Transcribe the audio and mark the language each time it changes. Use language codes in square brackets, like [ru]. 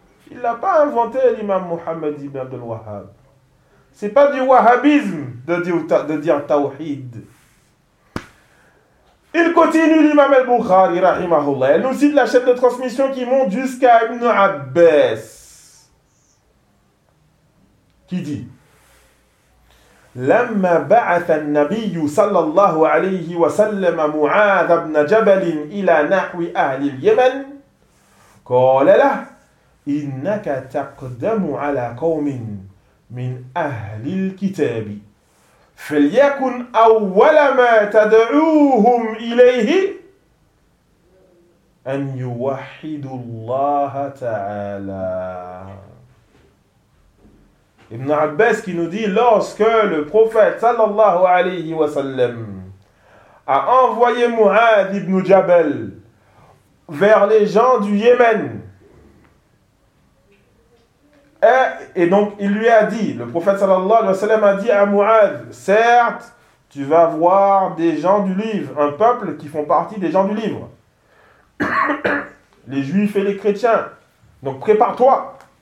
[fr] Il ne l'a pas inventé, l'imam Muhammad ibn Abdel Wahhab. Ce n'est pas du wahhabisme de dire tawhid. Il continue, l'imam al-Bukhari, rahimahullah. Elle nous cite la chaîne de transmission qui monte jusqu'à Ibn Abbas. Qui dit, [ar] لما بعث النبي صلى الله عليه وسلم معاذ بن جبل إلى نحو أهل اليمن قال له إنك تقدم على قوم من أهل الكتاب فليكن أول ما تدعوهم إليه أن يوحدوا الله تعالى. [fr] Ibn Abbas qui nous dit, lorsque le prophète sallallahu alayhi wa sallam a envoyé Mu'adh ibn Jabal vers les gens du Yémen, et donc il lui a dit, le prophète sallallahu alayhi wa sallam a dit à Mu'adh, certes, tu vas voir des gens du livre, un peuple qui font partie des gens du livre, les juifs et les chrétiens, donc prépare-toi.